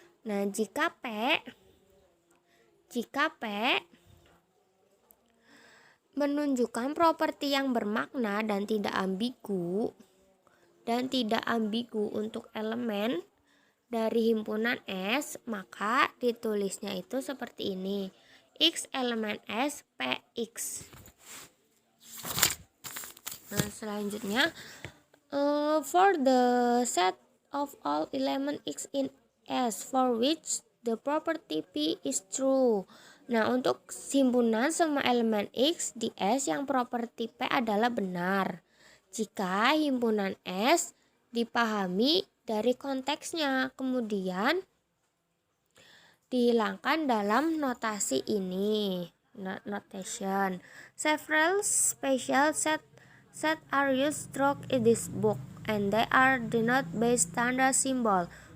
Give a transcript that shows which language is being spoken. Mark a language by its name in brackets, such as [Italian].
[Indonesian] Nah, jika P menunjukkan properti yang bermakna dan tidak ambigu untuk elemen dari himpunan S, maka ditulisnya itu seperti ini. X elemen S Px. Nah, selanjutnya [English] for the set of all element X in S for which the property P is true. [Indonesian] Nah, untuk himpunan semua elemen X di S yang properti P adalah benar jika himpunan S dipahami dari konteksnya, kemudian dihilangkan dalam notasi ini. [English] Notation. Several special set are used throughout this book and they are denoted by standard symbol.